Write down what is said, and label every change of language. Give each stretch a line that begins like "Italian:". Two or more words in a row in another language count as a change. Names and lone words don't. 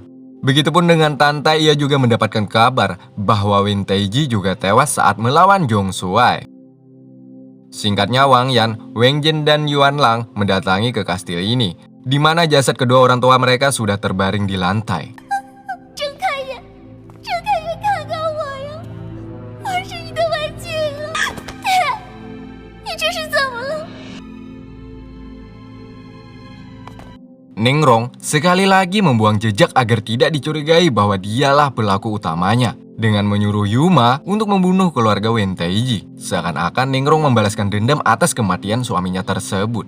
Indonesian: Begitupun dengan Tantai, ia juga mendapatkan kabar bahwa Wen Taiji juga tewas saat melawan Zhong Shuai. Singkatnya, Wang Yan, Wang Jin, dan Yuan Lang mendatangi ke kastil ini, di mana jasad kedua orang tua mereka sudah terbaring di lantai.
Chinese: 睁开眼，睁开眼看看我呀！我是你的文静啊！爹，你这是怎么了？
Indonesian: Ningrong sekali lagi membuang jejak agar tidak dicurigai bahwa dialah pelaku utamanya, dengan menyuruh Yuma untuk membunuh keluarga Wen Taiji. Seakan-akan Ningrong membalaskan dendam atas kematian suaminya tersebut.